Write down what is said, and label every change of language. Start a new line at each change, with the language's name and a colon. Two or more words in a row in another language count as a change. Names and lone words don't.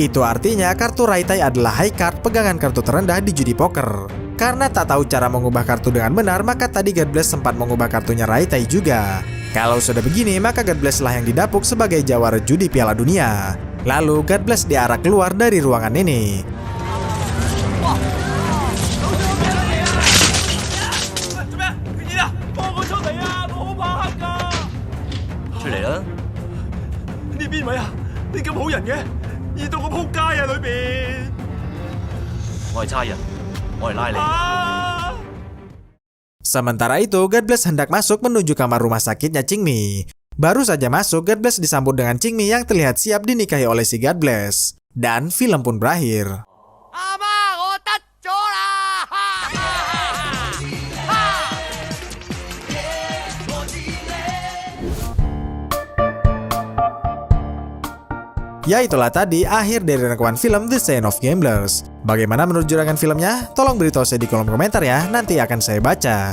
Indonesian: Itu artinya kartu Raitai adalah
English: high card,
Indonesian: pegangan kartu terendah di judi poker. Karena tak tahu cara mengubah kartu dengan benar, maka tadi God Bless sempat mengubah kartunya Raitai juga. Kalau sudah begini, maka God Bless lah yang didapuk sebagai jawara judi Piala Dunia. Lalu God Bless diarak keluar dari ruangan ini.
Cantonese: 出嚟啦！呢邊位啊？你咁好人嘅，熱到我仆街啊！裏邊，我係差人，我嚟拉你。
Indonesian: Sementara itu, God Bless hendak masuk menuju kamar rumah sakitnya Qingmi. Baru saja masuk, God Bless disambut dengan Qingmi yang terlihat siap dinikahi oleh si God Bless. Dan film pun berakhir.
Cantonese: 阿媽，我得咗啦！
Indonesian: Ya itulah tadi akhir dari rangkuman film The Sign of Gamblers. Bagaimana menurut juragan filmnya? Tolong beritahu saya di kolom komentar ya, nanti akan saya baca.